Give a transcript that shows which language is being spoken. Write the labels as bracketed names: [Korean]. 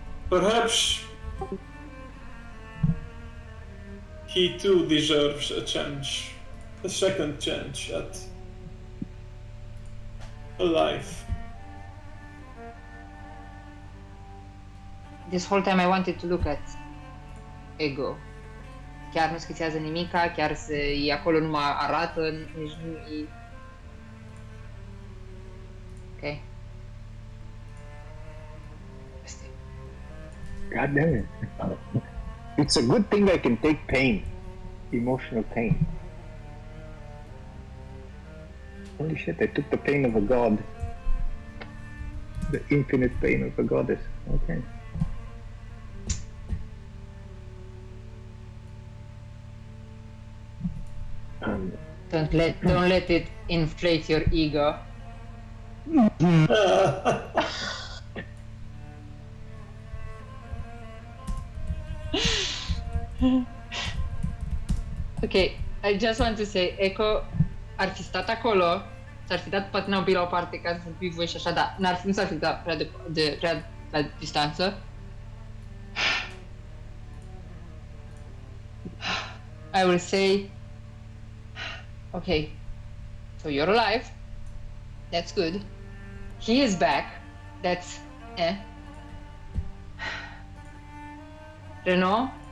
[English] Perhaps he too deserves a chance, a second chance at a life. This whole time I wanted to look at Ego. [Romanian] Chiar nu schițează nimica, chiar e acolo, nu mă arată, nici nu e... [English] Ok. [Romanian] Asta e. [English] God damn it. It's a good thing I can take pain. Emotional pain. Holy shit, I took the pain of a god. The infinite pain of a goddess. Okay. Don't let it inflate your ego. Ok, I just want to say, [Romanian] Echo ar fi stat acolo, s-ar fi dat patina un pic la o parte ca să fii voi și așa, dar nu s-ar fi dat prea la distanță. [English] I will say, okay, so you're alive, that's good. He is back, that's Renault,